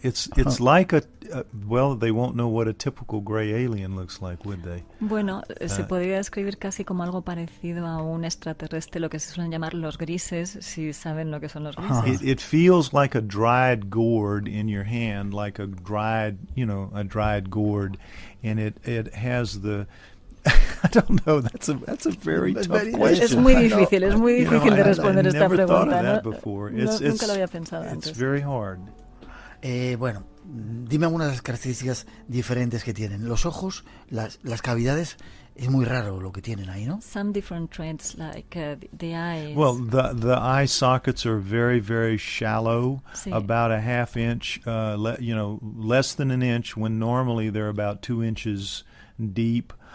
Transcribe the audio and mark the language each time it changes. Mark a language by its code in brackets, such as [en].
[en] It's like well, they won't know what a typical gray alien looks like, would they? [es] Bueno, se podría describir casi como algo parecido a un extraterrestre, lo que se suelen llamar los grises, si saben lo que son los grises. [en] It feels like a dried gourd in your hand, like a dried gourd, and it has the I don't know. That's a very tough question. [es] Es muy difícil, de responder esta pregunta. Nunca lo había pensado antes. [en] It's very hard. [es] Bueno, dime algunas de las características diferentes que tienen. Los ojos, las cavidades, es muy raro lo que tienen ahí, ¿no? [en] Some different traits, like the eyes. Well, the eye sockets are very, very shallow, [es] sí. [en] About a half inch, less than an inch, when normally they're about 2 inches deep.